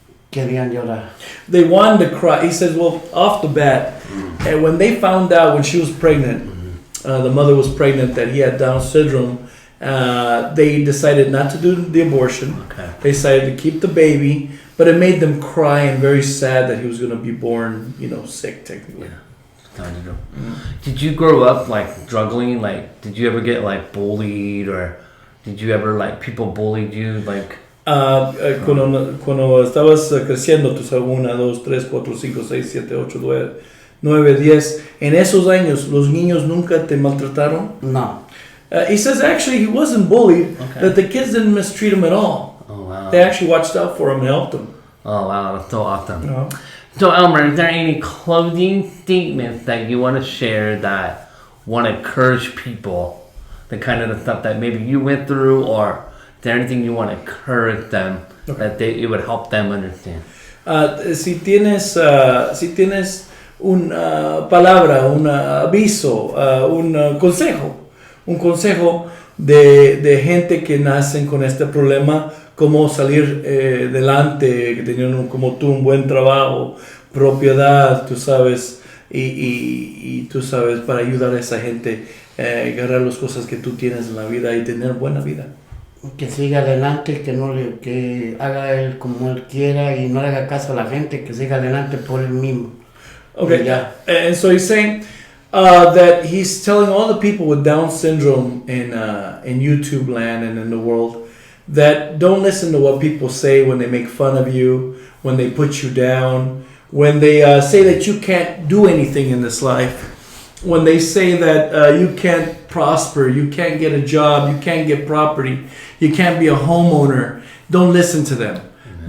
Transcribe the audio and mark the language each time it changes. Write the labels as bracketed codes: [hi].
[es] Querían llorar. [en] They wanted to cry. He says, well, off the bat, and when they found out when she was pregnant, the mother was pregnant, that he had Down syndrome, they decided not to do the abortion. Okay. They decided to keep the baby, but it made them cry and very sad that he was going to be born, sick technically. Yeah. Did you grow up like struggling? Like, did you ever get like bullied, or did you ever like people bullied you? Like, [es] cuando estabas creciendo, tus 1, 2, 3, 4, 5, 6, 7, 8, 9, 10, en esos años, ¿los niños nunca te maltrataron? No. [en] He says actually he wasn't bullied, that the kids didn't mistreat him at all. oh wow. They actually watched out for him and helped him. Oh wow, that's so awesome. Uh-huh. So Elmer, is there any closing statements that you want to share that want to encourage people, the kind of the stuff that maybe you went through, or is there anything you want to encourage them that it would help them understand? [es] Si tienes una palabra, un aviso, un consejo de gente que nacen con este problema, cómo salir adelante, teniendo como tú un buen trabajo, propiedad, tú sabes, y tú sabes, para ayudar a esa gente a agarrar las cosas que tú tienes en la vida y tener buena vida. Que siga adelante, que haga él como él quiera y no le haga caso a la gente, que siga adelante por él mismo. [en] Okay, and so he's saying that he's telling all the people with Down syndrome in YouTube land and in the world that don't listen to what people say when they make fun of you, when they put you down, when they say that you can't do anything in this life, when they say that you can't prosper, you can't get a job, you can't get property, you can't be a homeowner. Don't listen to them. Mm-hmm.